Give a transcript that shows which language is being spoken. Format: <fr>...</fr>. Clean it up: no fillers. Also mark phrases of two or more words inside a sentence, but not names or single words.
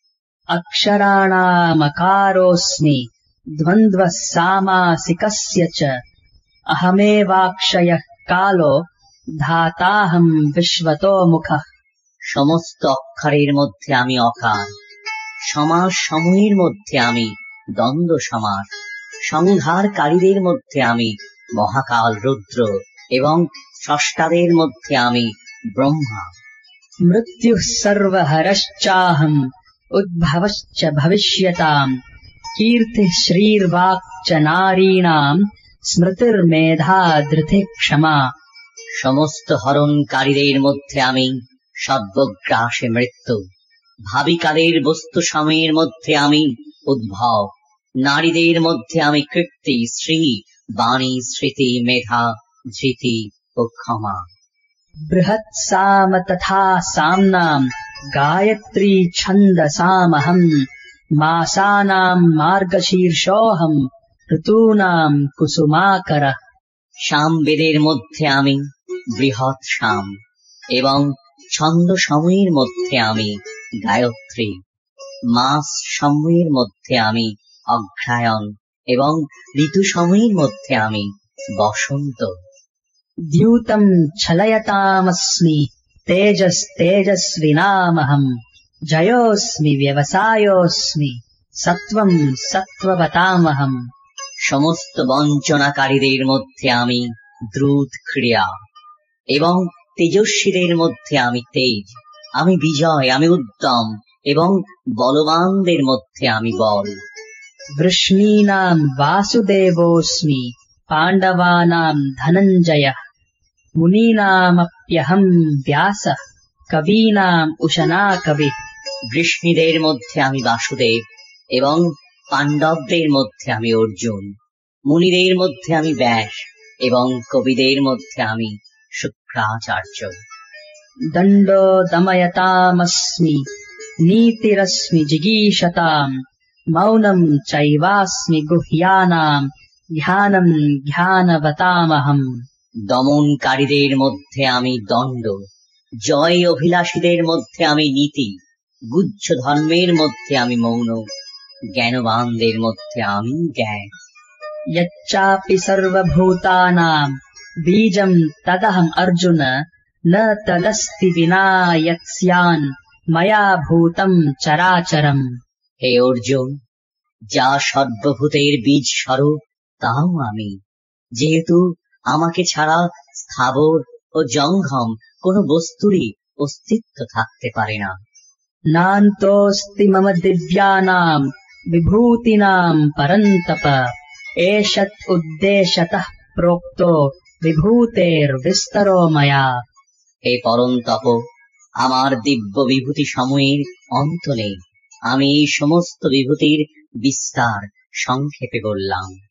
<sa>अक्षराणामकारोऽस्मि द्वन्द्वः सामासिकस्य च अहमेवाक्षयः कालो धाताहं विश्वतो मुखः।</sa> <bn>সমস্ত অক্ষরের মধ্যে আমি অকার, সমাস সমূহের মধ্যে আমি দ্বন্দ্ব সমাস, সংহারকারীদের মধ্যে আমি মহাকাল রুদ্র এবং স্রষ্টাদের মধ্যে আমি ব্রহ্মা।</bn> <sa>मृत्युः सर्वहरश्चाहम् उद्भवश्च भविष्यताम् कीर्तिः श्रीर्वाक् च नारीणाम् स्मृतिर्मेधा धृतिः क्षमा।</sa> <bn>সমস্ত হরণকারীদের মধ্যে আমি সর্বগ্রাসে মৃত্যু, ভাবিকালের বস্তু সময়ের মধ্যে আমি উদ্ভব, নারীদের মধ্যে আমি কীর্তি, শ্রী, বাণী, স্মৃতি, মেধা, ধৃতি ও ক্ষমা।</bn> <sa>बृहत्साम तथा साम्नाम् गायत्री छन्दसामहम् मासानाम् मार्गशीर्षोऽहम् ऋतूनाम् कुसुमाकरः।</sa> <bn>সামবেদের মধ্যে আমি বৃহৎ সাম এবং ছন্দ সমূহের মধ্যে আমি গায়ত্রী, মাস সমূহের মধ্যে আমি অগ্রহায়ণ এবং ঋতু সমূহের মধ্যে আমি বসন্ত।</bn> <sa>द्यूतम् छलयतामस्मि तेजस्तेजस्विनामहम् जयोऽस्मि व्यवसायोऽस्मि सत्त्वम् सत्त्ववतामहम्।</sa> <bn>সমস্ত বঞ্চনাকারীদের মধ্যে আমি দ্রুত ক্রিয়া এবং তেজস্বীদের মধ্যে আমি তেজ, আমি বিজয়, আমি উদ্যম এবং বলবানদের মধ্যে আমি বল।</bn> <sa>वृष्णीनाम् वासुदेवोऽस्मि पाण्डवानाम् धनञ्जयः मुनीनामप्यहम् व्यासः कवीनाम् उशना कविः।</sa> <bn>বৃষ্ণীদের মধ্যে আমি বাসুদেব এবং পাণ্ডবদের মধ্যে আমি অর্জুন, মুনিদের মধ্যে আমি ব্যাস এবং কবিদের মধ্যে আমি শুক্রাচার্য।</bn> <sa>दण्डो दमयतामस्मि नीतिरस्मि जिगीषताम् मौनम् चैवास्मि गुह्यानाम् ध्यानम् ध्यानवतामहम्।</sa> <bn>দমনকারীদের মধ্যে আমি দণ্ড, জয় অভিলাষীদের মধ্যে আমি নীতি, গুহ্য ধর্মের মধ্যে আমি মৌন, জ্ঞানবানদের মধ্যে আমি জ্ঞান।</bn> <sa>यच्चापि सर्वभूतानाम् बीजम् तदहम् अर्जुन न तदस्ति विना यत् स्यान् मया भूतम् चराचरम्।</sa> <bn>হে অর্জুন, যা সর্বভূতের বীজ স্বরূপ তাও আমি, যেহেতু আমাকে ছাড়া স্থাবর ও জঙ্গম কোন বস্তুরই অস্তিত্ব থাকতে পারে না।</bn> <sa>नान्तोऽस्ति मम दिव्यानाम् विभूतीनाम् परन्तप एषत् उद्देशतः प्रोक्तो विभूतेर्विस्तरो मया।</sa> <bn>হে পরন্তপ, আমার দিব্য বিভূতি সমূহের অন্ত নেই, আমি এই সমস্ত বিভূতির বিস্তার সংক্ষেপে বললাম।</bn>